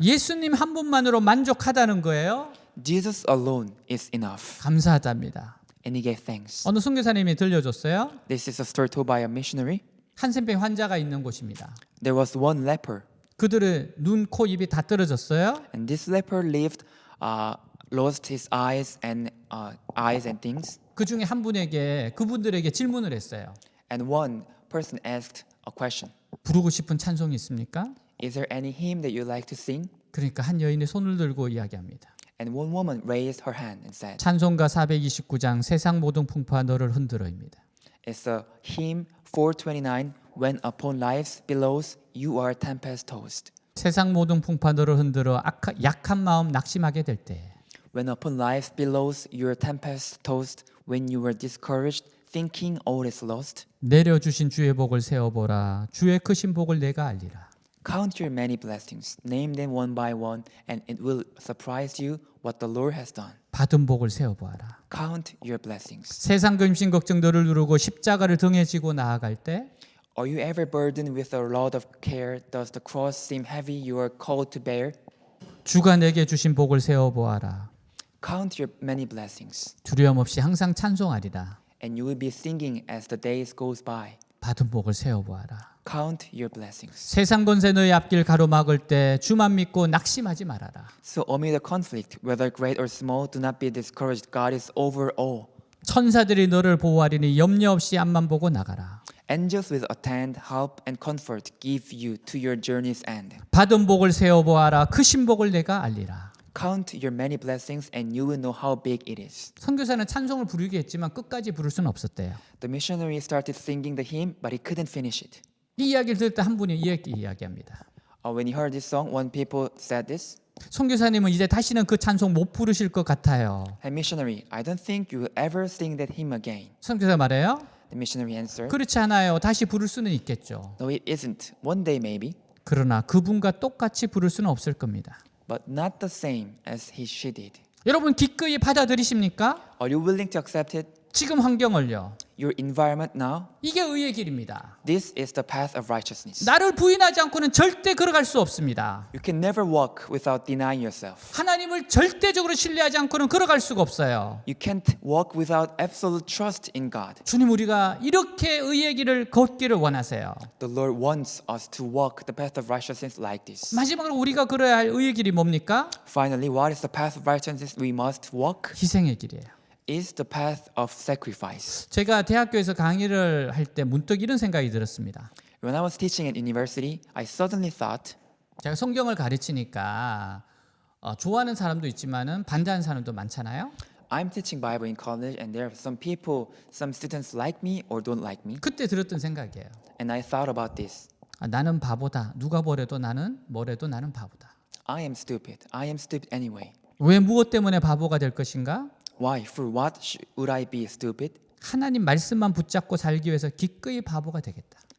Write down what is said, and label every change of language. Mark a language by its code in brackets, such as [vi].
[ko] 예수님 한 분만으로 만족하다는 거예요. [en] Jesus alone is enough. [ko] 감사하답니다. [en] And he gave thanks. [ko] 어느 선교사님이 들려줬어요. [en] This is a story told by a missionary. [ko] 한센병 환자가 있는 곳입니다. [en] There was one leper, [ko] 그들의 눈, 코, 입이 다 떨어졌어요. [en] and this leper lost his eyes and things. [ko] 그 중에 한 분에게 그분들에게 질문을 했어요. [en] And one person asked a question. [ko] 부르고 싶은 찬송이 있습니까? [en] Is there any hymn that you like to sing? [ko] 그러니까 한 여인이 손을 들고 이야기합니다. [en] And one woman raised her hand and said, [ko] 찬송가 429장 세상 모든 풍파 너를 흔들어입니다. [en] it's a hymn 429. When upon life's billows you are tempest tossed. [ko] 세상 모든 풍파 너를 흔들어 약한 마음 낙심하게 될 때 [en] When upon life's billows you are tempest tossed. When you were discouraged, thinking all is lost. [ko] 내려주신 주의 복을 세어보라. 주의 크신 복을 내가 알리라. [en] Count your many blessings, name them one by one, and it will surprise you what the Lord has done. [ko] 받은 복을 세어보아라. [en] Count your blessings. [ko] 세상 근심 걱정 너를 누르고 십자가를 등에 지고 나아갈 때 [en] Are you ever burdened with a load of care? Does the cross seem heavy you are called to bear? [ko] 주가 내게 주신 복을 세어보아라. [en] Count your many blessings, [ko] 두려움 없이 항상 찬송하리라. [en] and you will be singing as the days goes by. [ko] 받은 복을 세어보아라. [en] Count your blessings. [ko] 세상 권세 너의 앞길 가로막을 때 주만 믿고 낙심하지 말아라. [en] So amid the conflict, whether great or small, do not be discouraged. God is over all. [ko] 천사들이 너를 보호하리니 염려 없이 앞만 보고 나가라. [en] Angels will attend, help, and comfort give you to your journey's end. [ko] 받은 복을 세어보아라. 크신 복을 내가 알리라. [en] Count your many blessings, and you will know how big it is. [ko] 선교사는 찬송을 부르게 했지만 끝까지 부를 수는 없었대요. [en] The missionary started singing the hymn, but he couldn't finish it. [ko] 이 이야기를 들을 때 한 분이 이렇게 이야기합니다. [en] When he heard this song, one people said this. [ko] 선교사님은 이제 다시는 그 찬송 못 부르실 것 같아요. [en] Hey missionary, I don't think you will ever sing that hymn again. [ko] 선교사 말해요. [en] The missionary answered, [ko] 그렇지 않아요. 다시 부를 수는 있겠죠. [en] no, it isn't. One day maybe, [ko] 그러나 그분과 똑같이 부를 수는 없을 겁니다. [en] but not the same as she did. [ko] 여러분 기꺼이 받아들이십니까? [en] Are you willing to accept it? [ko] 지금 환경을요. [en] Your environment now? [ko] 이게 의의 길입니다. [en] This is the path of righteousness. [ko] 나를 부인하지 않고는 절대 걸어갈 수 없습니다. [en] You can never walk without denying yourself. [ko] 하나님을 절대적으로 신뢰하지 않고는 걸어갈 수가 없어요. [en] You can't walk without absolute trust in God. [ko] 주님 우리가 이렇게 의의 길을 걷기를 원하세요. [en] The Lord wants us to walk the path of righteousness like this. [ko] 마지막으로 우리가 걸어야 할 의의 길이 뭡니까? [en] Finally, what is the path of righteousness we must walk? [ko] 희생의 길이에요. [en] Is the path of sacrifice. [ko] 제가 대학교에서 강의를 할 때 문득 이런 생각이 들었습니다. [en] When I was teaching at university, I suddenly thought, [ko] 제가 성경을 가르치니까 좋아하는 사람도 있지만은 반대하는 사람도 많잖아요. [en] I'm teaching Bible in college and there are some people, some students like me or don't like me. [ko] 그때 들었던 생각이에요. [en] And I thought about this. [ko] 나는 바보다. 누가 뭐래도 나는 뭐래도 나는 바보다. [en] I am stupid. I am stupid anyway. [ko] 왜 무엇 때문에 바보가 될 것인가? [en] Why? For what would I be stupid? [ko] 하나님 말씀만 붙잡고 살기 위해서 기꺼이 바보가 되겠다.